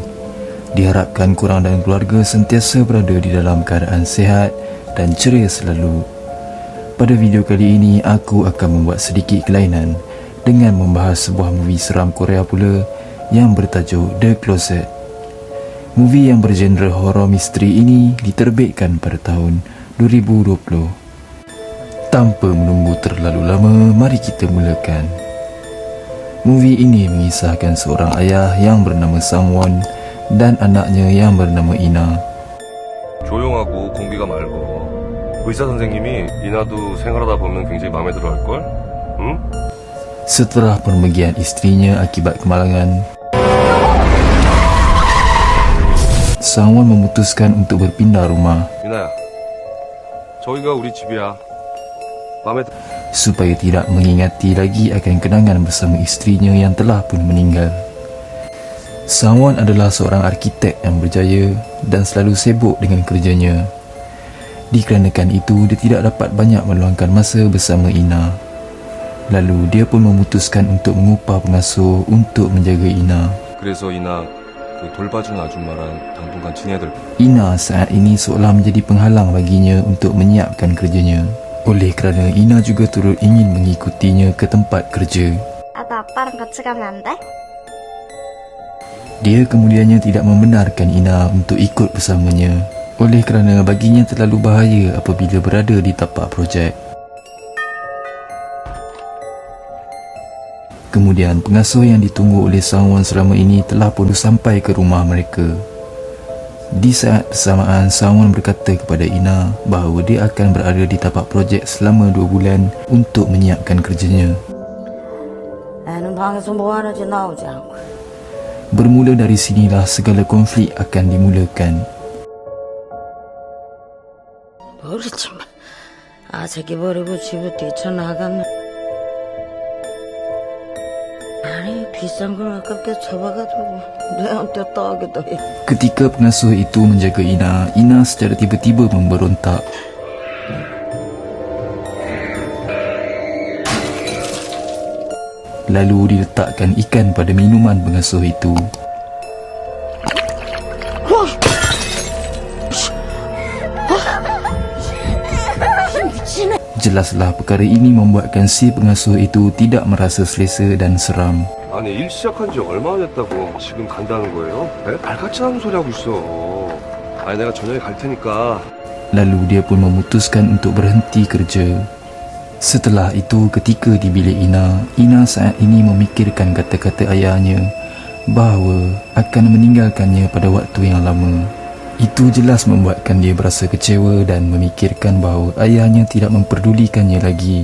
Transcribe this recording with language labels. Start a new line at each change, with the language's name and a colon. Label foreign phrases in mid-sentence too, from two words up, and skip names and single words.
Malay: Diharapkan korang dan keluarga sentiasa berada di dalam keadaan sihat dan ceria selalu. Pada video kali ini aku akan membuat sedikit kelainan dengan membahas sebuah movie seram Korea pula yang bertajuk The Closet. Movie yang bergenre horror misteri ini diterbitkan pada tahun 2020. Tanpa menunggu terlalu lama, mari kita mulakan. Movie ini mengisahkan seorang ayah yang bernama Sang-won dan anaknya yang bernama Ina.
Korean: 조용하고 공기가 맑어. 의사 선생님이 이나도 생활하다 보면 굉장히 마음에 들어 할걸? 응?
Malay: Setelah pemergian istrinya akibat kemalangan, Sang-won memutuskan untuk berpindah rumah.
Korean: 이나야, 저기가 우리 집이야. 마음에 들어.
Malay: Supaya tidak mengingati lagi akan kenangan bersama istrinya yang telah pun meninggal. Sang-won adalah seorang arkitek yang berjaya dan selalu sibuk dengan kerjanya. Dikarenakan itu, dia tidak dapat banyak meluangkan masa bersama Ina. Lalu dia pun memutuskan untuk mengupah pengasuh untuk menjaga Ina.
Korean: 그래서 이나 그 돌봐준 아줌마랑 당분간 지내야 될.
Malay: Ina saat ini seolah menjadi penghalang baginya untuk menyiapkan kerjanya. Oleh kerana Ina juga turut ingin mengikutinya ke tempat kerja.
Korean: 나도 아빠랑 같이 가면 안 돼?
Malay: Dia kemudiannya tidak membenarkan Ina untuk ikut bersamanya. Oleh kerana baginya terlalu bahaya apabila berada di tapak projek. Kemudian pengasuh yang ditunggu oleh Sang-won selama ini telah pun sampai ke rumah mereka. Di saat bersamaan, Sang-won berkata kepada Ina bahawa dia akan berada di tapak projek selama 2 bulan untuk menyiapkan kerjanya.
Korean: 애는 방에서 뭐 하는지 나오지 않고.
Malay: Bermula dari sinilah segala konflik akan dimulakan.
Korean: 모르지만 아새끼 버리고 집을 뛰쳐나갔네. 아니 비싼 걸 아깝게 잡아가지고 내한테 따기도 해.
Malay: Ketika pengasuh itu menjaga Ina, Ina secara tiba-tiba memberontak. Lalu diletakkan ikan pada minuman pengasuh itu. Jelaslah perkara ini membuatkan si pengasuh itu tidak merasa selesa dan seram.
Korean: 아니 일 시작한 지 얼마나 됐다고 지금 간다는 거예요? 에? 발같이 하는 소리 하고 있어. 아니 내가 저녁에 갈 테니까.
Malay: Lalu dia pun memutuskan untuk berhenti kerja. Setelah itu, ketika di bilik Ina, Ina saat ini memikirkan kata-kata ayahnya bahawa akan meninggalkannya pada waktu yang lama. Itu jelas membuatkan dia berasa kecewa dan memikirkan bahawa ayahnya tidak memperdulikannya lagi.